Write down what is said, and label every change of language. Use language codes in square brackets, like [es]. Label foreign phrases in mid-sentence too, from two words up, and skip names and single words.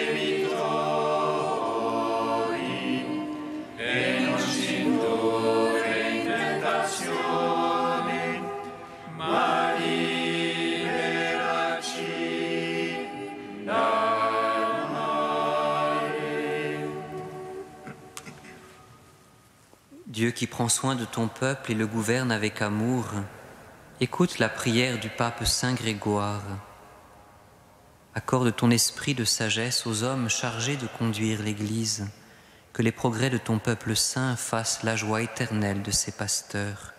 [it] debitori, e non ci indurre in tentazione, ma liberaci dal male. [fr] Dieu qui prend soin de ton peuple et le gouverne avec amour, écoute la prière du pape Saint Grégoire. Accorde ton esprit de sagesse aux hommes chargés de conduire l'Église, que les progrès de ton peuple saint fassent la joie éternelle de ses pasteurs.